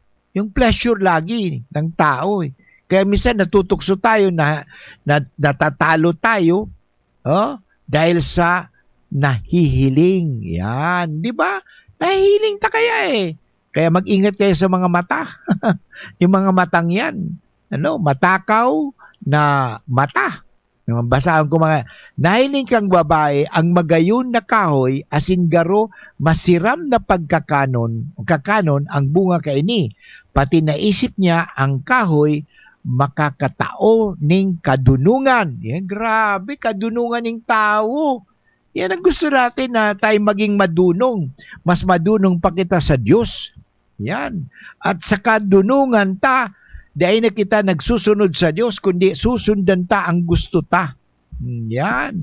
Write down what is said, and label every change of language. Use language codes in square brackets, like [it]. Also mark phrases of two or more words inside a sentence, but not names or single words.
[tl] Yung pleasure lagi ng tao. Kaya minsan natutukso tayo na natatalo tayo dahil sa nahihiling. Yan. Di ba? [bik] Nahihiling ta kaya Kaya mag-ingat kayo sa mga mata. [tl] Yung mga matang yan. Matakaw na mata. [bik] Basahan ko mga, nahiling kang babae, ang magayon na kahoy, asingaro, masiram na kakanon ang bunga kaini. Pati naisip niya, ang kahoy, makakatao ning kadunungan. [tl] Yan, grabe, kadunungan ng tao. Yan ang gusto natin na tayo maging madunong. [bik] Mas madunong pa kita sa Diyos. Yan. At sa kadunungan ta, dahil na kita nagsusunod sa Diyos, kundi susundan ta ang gusto ta. Yan.